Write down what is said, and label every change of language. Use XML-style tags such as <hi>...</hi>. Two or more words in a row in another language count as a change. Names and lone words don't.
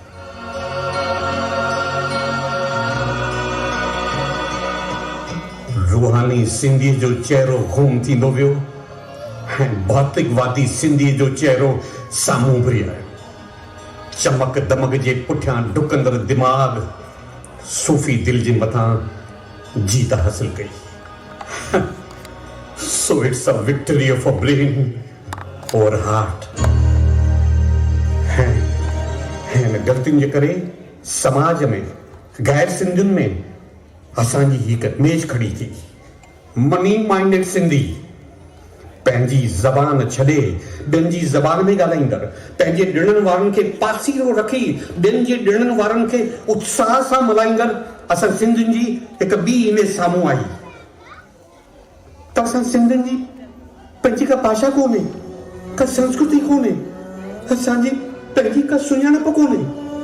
<sd>रूहानी सिंधी जो चेहरो गुम थींदो वियो ऐं भौतिकवादी सिंधी जो चेहरो साम्हूं उभरी आयो। चमक दमक जे पुठियां डुकंदड़ दिमाग़ सूफ़ी दिल जे मथां जीत हासिल कई।</sd> <en>So it's a victory of a brain और हार्ट।</en> <sd>हिन ग़लतियुनि जे करे समाज में गैर सिंधियुनि में असांजी हिकु मेज खड़ी थी।</sd> <en>money minded</en> <sd>सिंधी पंहिंजी ज़बान छॾे ॿियनि जी ज़बान में ॻाल्हाईंदड़, पंहिंजे ॾिणनि वारनि खे पासीरो रखी ॿियनि जे ॾिणनि वारनि खे उत्साह सां मल्हाईंदड़ असां सिंधियुनि जी हिकु ॿी इमेज साम्हूं आई। त असां सिंधियुनि जी पंहिंजी का भाषा कोन्हे, का संस्कृति कोन्हे, असांजी पंहिंजी का सुञाणप कोन्हे।</sd>